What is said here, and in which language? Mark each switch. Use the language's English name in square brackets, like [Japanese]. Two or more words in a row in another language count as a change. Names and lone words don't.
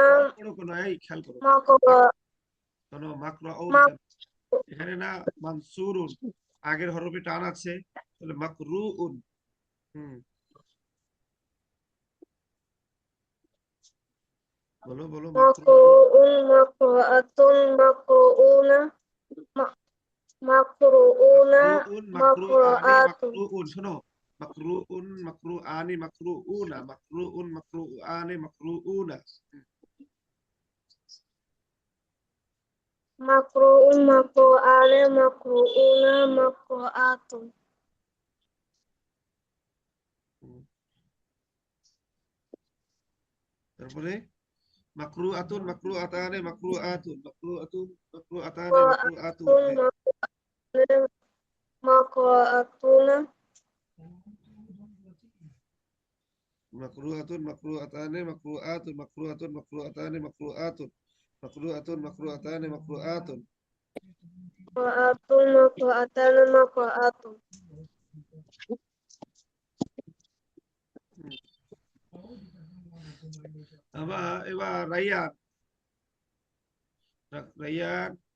[Bangla] মাকরু পড়ো কেন? এই খেয়াল করো, [Arabic] মাকরা [Bangla] শোনো মাকরাউন মাক কেন? এখানে না মানসুরুন, আগের হরফে টান আছে, তাহলে মাকরুউন। হুম, বলো বলো মাকরুউন [Arabic] مقروء مقروءات مقروءون مقروءون مقروء مقروءان মাকরাআতুন مقروء، শোনো مقروء مقروءان مقروءون مقروء مقروءان مقروءون। مقروء مقروءان مقروءون مقروءات [Bangla] হুম, তারপরে [Arabic] مقروءة مقروءتان مقروءة مقروءة مقروءتان مقروءة. مقروءات مقروءاتٍ مقروءة مقروءتان مقروءات مقروءة مقروءتان مقروءات مقروءة مقروءتان مقروءات. مقروءة مقروءتان مقروءات [Bangla] এবার রাইয়ান, রাইয়ান